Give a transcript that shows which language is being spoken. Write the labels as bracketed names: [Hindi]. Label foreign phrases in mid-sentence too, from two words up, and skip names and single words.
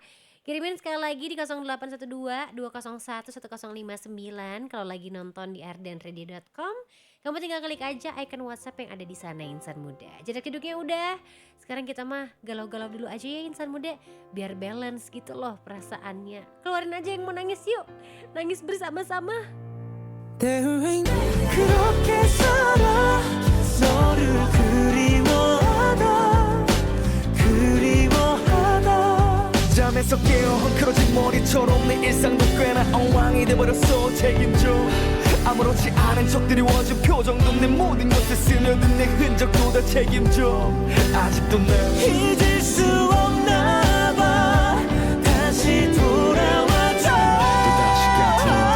[Indonesian] Kirimin sekali lagi di 0812 201 1059 kalau lagi nonton di ardenradio.com. Kamu tinggal klik aja icon WhatsApp yang ada di sana insan muda. Jarak hidupnya udah. Sekarang kita mah galau-galau dulu aja ya insan muda. Biar balance gitu loh perasaannya. Keluarin aja yang mau nangis yuk. Nangis bersama-sama. [Korean] 때로는 그렇게 살아 너를 그리워하다 잠에서 깨어 헝클어진 머리처럼 내 일상도 꽤나 엉망이 돼버렸어 책임져 아무렇지 않은 척 드리워진 표정도 내 모든 것에 스며든 내 흔적도 다 책임져 아직도 날 잊을 수 없나 봐 다시 돌아와줘 또다시 같은